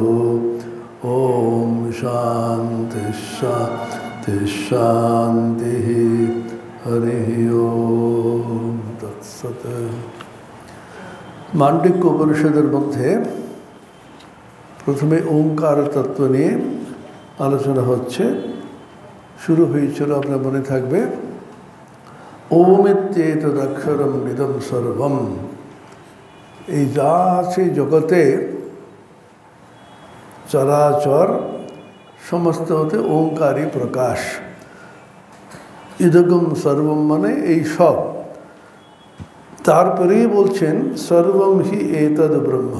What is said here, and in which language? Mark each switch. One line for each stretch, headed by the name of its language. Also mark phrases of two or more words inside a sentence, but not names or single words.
Sanskrit: ॐ शान्तिः शान्तिः शान्तिः। हरिः ओम तत्सत।
Bangla: মাণ্ডুক্য উপনিষদের মধ্যে প্রথমে ওঙ্কার তত্ত্ব নিয়ে আলোচনা হচ্ছে। শুরু হয়েছিল আপনার মনে থাকবে
Sanskrit: ओमित्येतदक्षरम इदं सर्वम।
Bangla: এই যা আছে জগতে চরাচর সমস্ত হতে ওঙ্কারই প্রকাশ।
Sanskrit: ইদগম সর্বম
Bangla: মানে এই সব। তারপরেই বলছেন
Sanskrit: সর্বম হি এতদ ব্রহ্ম।